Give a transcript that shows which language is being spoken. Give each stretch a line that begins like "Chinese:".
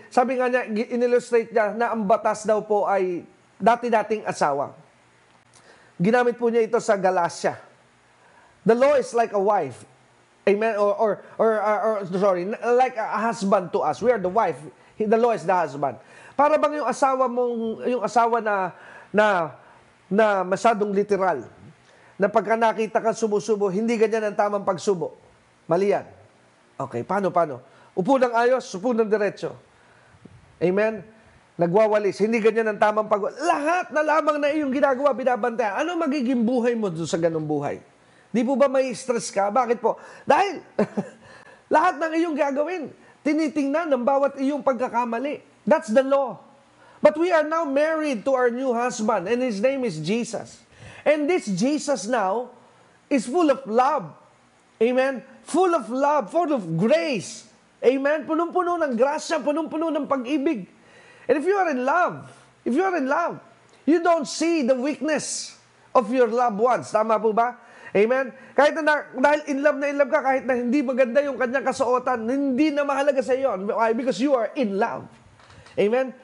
Filipino: Sabi nga niya, in-illustrate niya na ang batas daw po ay dati-dating asawa. Ginamit po niya ito sa Galatia.
English: The law is like a wife. Amen? Or sorry, like a husband to us. We are the wife. The law is the husband.
Filipino: Para bang yung asawa na masyadong literal. Na pagka nakita ka sumusubo, hindi ganyan ang tamang pagsubo. Mali yan. Okay, paano? Upo ng ayos, upo ng diretso. Amen? Nagwawalis, hindi ganyan ang tamang lahat na lamang na iyong ginagawa, binabantayan. Ano magiging buhay mo doon sa ganung buhay? Di po ba may stress ka? Bakit po? Dahil lahat ng iyong gagawin, tinitingnan ng bawat iyong pagkakamali.
English: That's the law. But we are now married to our new husband, and his name is Jesus. And this Jesus now is full of love. Amen? Full of love, full of grace. Amen?
Filipino: Punong-puno ng grasya, punong-puno ng pag-ibig.
English: And if you are in love, you don't see the weakness of your loved ones.
Filipino: Tama po ba? Amen? Kahit na dahil in love ka, kahit na hindi maganda yung kanyang kasuotan, hindi na mahalaga sa iyo. Why?
English: Because you are in love. Amen?